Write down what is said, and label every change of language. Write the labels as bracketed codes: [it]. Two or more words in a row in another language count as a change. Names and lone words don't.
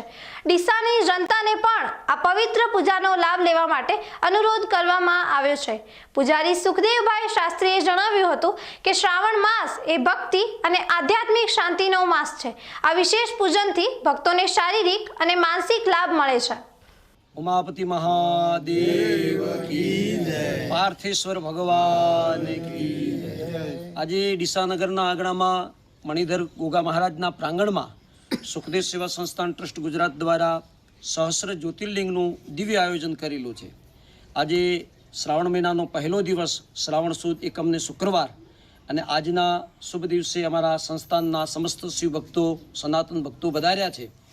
[gu] ડીસાની જનતાને પણ આ પવિત્ર પૂજાનો લાભ લેવા માટે અનુરોધ કરવામાં આવ્યો છે। પૂજારી સુખદેવભાઈ શાસ્ત્રીએ જણાવ્યું હતું કે શ્રાવણ માસ એ ભક્તિ અને આધ્યાત્મિક શાંતિનો માસ છે। આ વિશેષ પૂજનથી ભક્તોને શારીરિક અને માનસિક લાભ મળે છે। [hi] उमापति महादेव की जय, पार्थेश्वर भगवान की जय। [gu] आज ડીસા નગરના આંગણામાં મણિધર ગોગા મહારાજના પ્રાંગણમાં સુખદેવ સેવા સંસ્થાન ટ્રસ્ટ ગુજરાત દ્વારા સહસ્ર જ્યોતિર્લિંગનું દિવ્ય આયોજન કરેલું છે। આજે શ્રાવણ મહિનાનો પહેલો દિવસ શ્રાવણ સુદ એકમને શુક્રવાર અને આજના શુભ દિવસે અમારા સંસ્થાનના સમસ્ત શિવ ભક્તો સનાતન ભક્તો વધાર્યા છે।